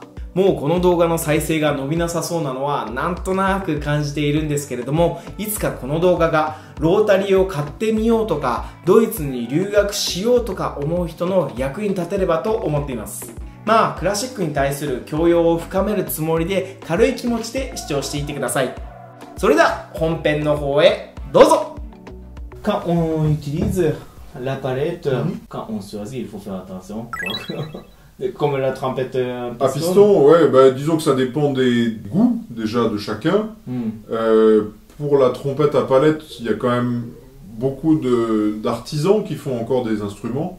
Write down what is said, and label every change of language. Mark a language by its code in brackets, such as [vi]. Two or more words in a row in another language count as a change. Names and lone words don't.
[ja] もうこの動画の再生が伸びなさそうなのはなんとなく感じているんですけれども、いつかこの動画がロータリーを買ってみようとかドイツに留学しようとか思う人の役に立てればと思っています。まあクラシックに対する教養を深めるつもりで軽い気持ちで視聴していってください。それでは本編の方へどうぞ。 [fr] Quand on utilise la palette, quand on choisit, il faut faire attention. Comme la trompette à piston, ouais, bah, disons que ça dépend des goûts déjà de chacun. Pour la trompette à palette, il y a quand même beaucoup d'artisans qui font encore des instruments.